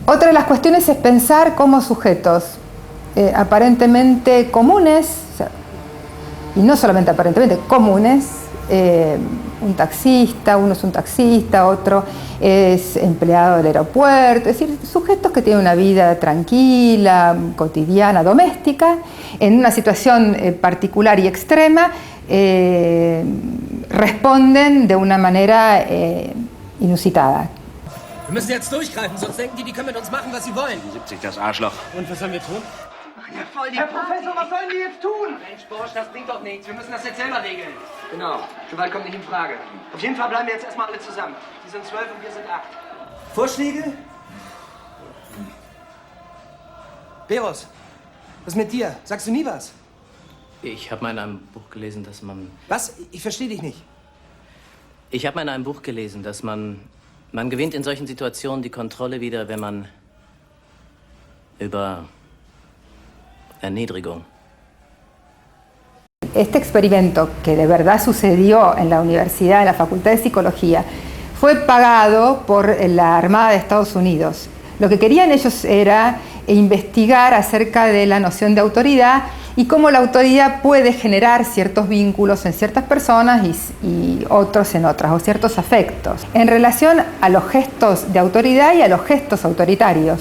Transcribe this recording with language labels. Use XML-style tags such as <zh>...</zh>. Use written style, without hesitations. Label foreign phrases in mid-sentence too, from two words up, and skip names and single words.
<es>Otra de las cuestiones es pensar cómo sujetos aparentemente comunes, o sea, y no solamente aparentemente comunes, un taxista, uno es un taxista, otro es empleado del aeropuerto, es decir, sujetos que tienen una vida tranquila, cotidiana, doméstica, en una situación particular y extrema, responden de una manera inusitada.</es> <de>Wir müssen jetzt durchgreifen, sonst denken die können mit uns machen, was sie wollen. 70, das Arschloch. Und was sollen wir tun? Herr Professor, was sollen die jetzt tun? Mensch, Bursch, das bringt doch nichts. Wir müssen das jetzt selber regeln. Genau, Gewalt kommt nicht in Frage. Auf jeden Fall bleiben wir jetzt erstmal alle zusammen. Die sind 12 und wir sind 8. Vorschläge? Beros, was ist mit dir? Sagst du nie was? Ich habe mal in einem Buch gelesen, dass man... Was? Ich verstehe dich nicht. Ich habe mal in einem Buch gelesen, dass man gewinnt in solchen Situationen die Kontrolle wieder, wenn man über Erniedrigung.</de> <es>Este experimento, que de verdad sucedió en la universidad, en la Facultad de Psicología, fue pagado por la Armada de Estados Unidos. Lo que querían ellos era investigar acerca de la noción de autoridad y cómo la autoridad puede generar ciertos vínculos en ciertas personas y otros en otras, o ciertos afectos, en relación a los gestos de autoridad y a los gestos autoritarios.</es>